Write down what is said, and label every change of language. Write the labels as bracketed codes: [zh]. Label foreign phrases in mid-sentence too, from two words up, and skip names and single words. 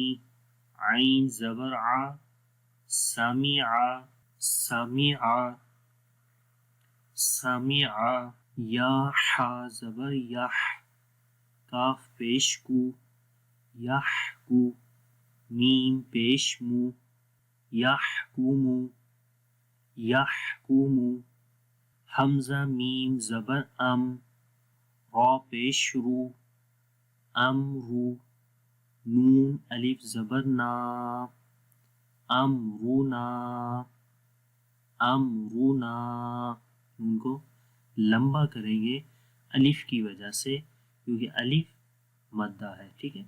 [ur] عین زبر آ، [ar] سامع سامع سامع. [ur] یا حا زبر یح، کاف پیش کو، یح کو. میم پیش مو، [ar] یحکمو یحکمو. [ur] حمزہ میم زبر ام، را پیش رو، امرو. نون الف زبر نا، [ar] امرونا امرونا. [ur] نون کو لمبا کریں گے الف کی وجہ سے، کیونکہ الف مدہ ہے. ٹھیک ہے.